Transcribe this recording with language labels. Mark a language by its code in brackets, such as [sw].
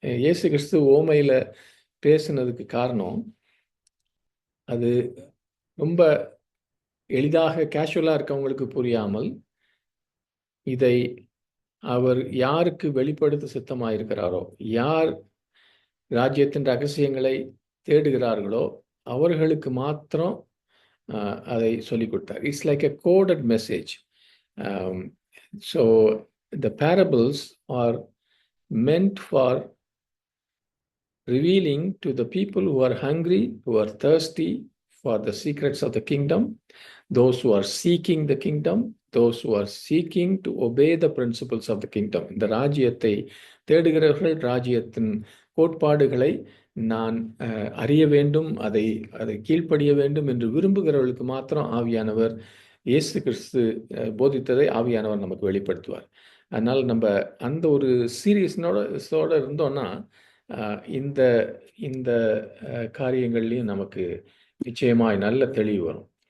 [ta] இயேசு கிறிஸ்து ஓமையில பேசுனதுக்கு காரணம், அது ரொம்ப எளிதாக கேஷுவலாக இருக்கவங்களுக்கு புரியாமல், இதை அவர் யாருக்கு வெளிப்படுத்த சித்தமாயிருக்கிறாரோ, யார் ராஜ்யத்தின் ரகசியங்களை தேடுகிறார்களோ அவர்களுக்கு மாத்திரம் அதை சொல்லிக் கொடுத்தார். [en] It's like a coded message. So the parables are meant for revealing to the people who are hungry, who are thirsty for the secrets of the kingdom, those who are seeking the kingdom, those who are seeking to obey the principles of the kingdom. [ta] இந்த ராஜ்யத்தை தேடுகிறவர்கள், ராஜ்யத்தின் கோட்பாடுகளை நான் அறிய வேண்டும், அதை கீழ்ப்படிய வேண்டும் என்று விரும்புகிறவர்களுக்கு மாத்திரம் ஆவியானவர் இயேசு கிறிஸ்து போதித்ததை ஆவியானவர் நமக்கு வெளிப்படுத்துவார். அதனால் நம்ம அந்த ஒரு சீரியஸ்னோட இருந்தோம்னா இந்த இந்த காரியங்கள்லையும் நமக்கு நிச்சயமாய் நல்ல தெளிவு வரும்.